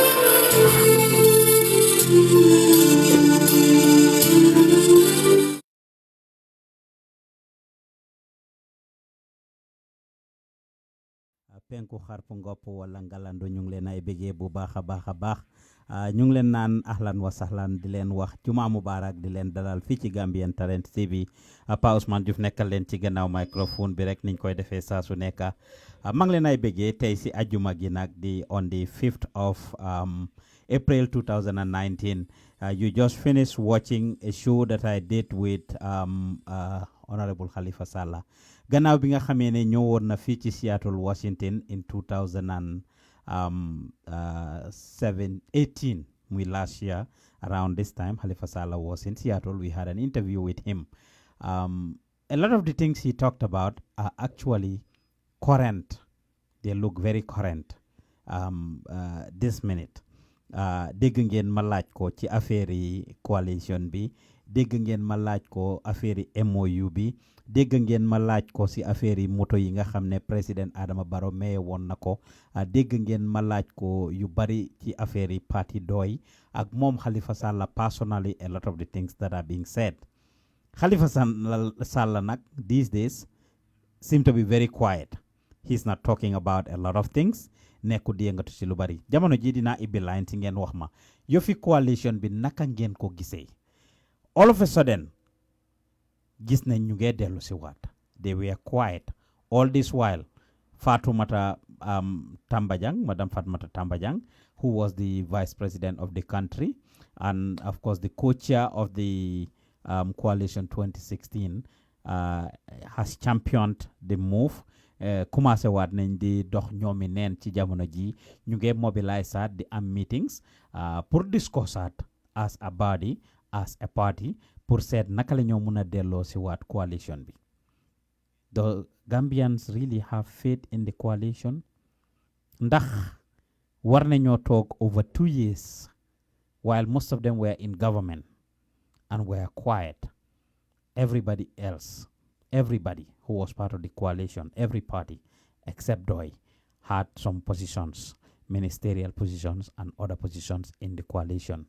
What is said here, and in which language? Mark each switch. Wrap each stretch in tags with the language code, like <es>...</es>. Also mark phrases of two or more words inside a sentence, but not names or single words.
<wo>penku xarpu ngopp wala ngalandu ñu ngi leen ay bëggee bu baax a baax ñu ngi leen naan</wo> <ar>ahlan wa sahlan</ar> <wo>di leen wax</wo> <ar>juma mubarak</ar> <wo>di leen dalal fii ci Gambian Talents TV Pa Ousmane Diouf nekkal leen ci gannaaw microphone bi rek niñ koy defee saa su nekk maa ngi leen ay bëggee tey si ajuma gi nag di</wo> <en>on the 5th of April 2019 you just finished watching a show that I did with Honorable Halifa Sallah</en> <wo>gannaaw bi nga xamee ne ñëwoon na fii ci</wo> <en>Seattle Washington in 2018 muy last year around this time Halifa Sallah was in Seattle. We had an interview with him. A lot of the things he talked about are actually current. They look very current this minute.</en> <wo>Dégg ngeen ma laaj ko ci affaire yi coalition bi dégg ngeen ma laaj ko affaire yi MOU bi dégg ngeen ma laaj ko si affaire yi moto yi nga xam ne président Adama Barrow maye woon na ko dégg ngeen ma laaj ko yu bari ci affaire yi parti doy ak moom Halifa Sallah</wo> <en>personally a lot of the things that are being said. Halifa Sallah nag these days seem to be very quiet. He's not talking about a lot of things.</en> <wo>Nekku di yëngatu ci lu bari jamono ji dinaa ibbi line ci ngeen wax ma yofi coalition bi naka ngeen ko gisee</wo> <en>all of a sudden</en> <wo>gis nañ ñu ngee dellu si waat</wo> <en>they were quiet all this while</en> <wo>Fatoumata Tambajang, Madam Fatoumata Tambajang,</wo> <en>who was the vice president of the country and of course the co-chair of the coalition 2016 has championed the move.</en> <wo>Commencé waat nañ di dox ñoomi neen ci jamono ji ñu ngi mobilize at di</wo> <en>am meetings</en> <wo>pour discuss at</wo> <en>as a body as a party</en> <wo>pour seet naka la ñoo mun a delloo si waat coalition bi</wo> <en>Gambians really have faith in the coalition?</en> <wo>Ndax war nañoo toog</wo> <en>over 2 years while most of them were in government and were quiet. Everybody else, everybody who was part of the coalition, every party except DOI had some positions, ministerial positions and other positions in the coalition.</en>